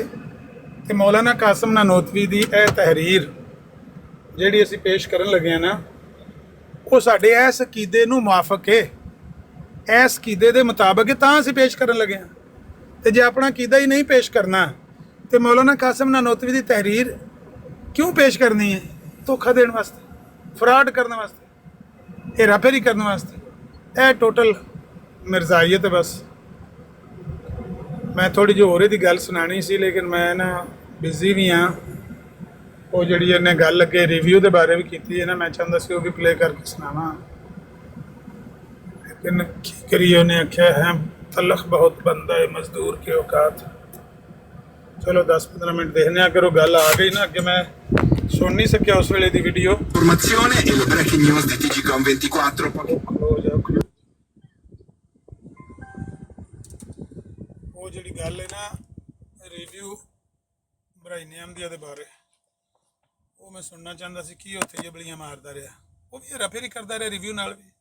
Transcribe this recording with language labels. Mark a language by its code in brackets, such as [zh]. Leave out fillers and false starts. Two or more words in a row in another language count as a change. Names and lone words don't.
[pa] ਤੇ ਮੌਲਾਨਾ ਕਾਸਿਮ ਨਨੌਤਵੀ ਦੀ ਇਹ ਤਹਿਰੀਰ ਜਿਹੜੀ ਅਸੀਂ ਪੇਸ਼ ਕਰਨ ਲੱਗੇ ਆ ਨਾ, ਉਹ ਸਾਡੇ ਇਸ ਅਕੀਦੇ ਨੂੰ ਮੁਆਫਕ ਹੈ, ਇਸ ਅਕੀਦੇ ਦੇ ਮੁਤਾਬਕ ਹੈ, ਤਾਂ ਅਸੀਂ ਪੇਸ਼ ਕਰਨ ਲੱਗੇ ਹਾਂ। ਤੇ ਜੇ ਆਪਣਾ ਅਕੀਦਾ ਹੀ ਨਹੀਂ ਪੇਸ਼ ਕਰਨਾ ਤੇ ਮੌਲਾਨਾ ਕਾਸਿਮ ਨਨੌਤਵੀ ਦੀ ਤਹਿਰੀਰ ਕਿਉਂ ਪੇਸ਼ ਕਰਨੀ ਹੈ? ਧੋਖਾ ਦੇਣ ਵਾਸਤੇ, ਫਰਾਡ ਕਰਨ ਵਾਸਤੇ। ہیرا پھیری کرنے واسطے اے ٹوٹل مرزائیت ہے بس. میں تھوڑی جو ہو رہی تھی گل سنانی سی لیکن میں نا بزی بھی ہاں. وہ جڑی انہیں گل اگے ریویو دے بارے بھی کیتی ہے نا میں چاہتا سی وہ بھی پلے کر کے سناواں لیکن کی کریے انہیں آخیا ہے [ur] تلخ بہت بندہ ہے مزدور کے اوقات. [pa] چلو 10-15 منٹ دیکھنے اگر وہ گل آ گئی نا کہ میں سن نہیں سکیا اس ویلے دی ویڈیو. [it] Informazione e le breaking news di TGCOM 24. [pa] وہ جڑی گل ہے نا ریویو برائی احمدیہ دے بارے وہ میں سننا چاہتا سی کی اتنے جبلیاں مارتا رہا وہ بھی ہیرا پھیری کرتا رہا ریویو نال بھی.